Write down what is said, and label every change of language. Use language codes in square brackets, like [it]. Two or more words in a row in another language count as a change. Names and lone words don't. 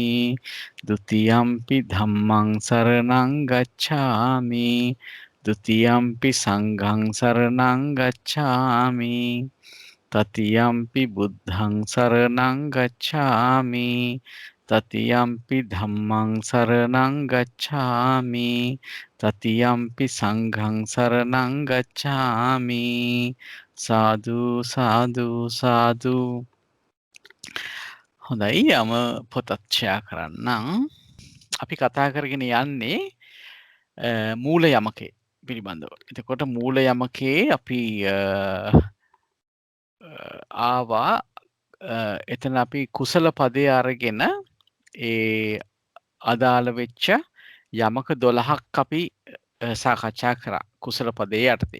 [pi] ဒ ුතියම්පි ධම්මං සරණං ගච්ඡාමි ဒ ුතියම්පි සංඝං සරණං ගච්ඡාමි තතියම්පි බුද්ධං සරණං ගච්ඡාමි තතියම්පි ධම්මං සරණං ගච්ඡාමි තතියම්පි සංඝං සරණං ගච්ඡාමි සාදු සාදු සාදු. [si] හොඳයි, යම පොතත් ෂෙයා කරන්නම්. අපි කතා කරගෙන යන්නේ මූල යමකේ පිළිබඳව. එතකොට මූල යමකේ අපි ආවා එතන අපි කුසල පදේ අරගෙන ඒ අදාළ වෙච්ච යමක 12ක් අපි සාකච්ඡා කරා කුසල පදේ යටතේ.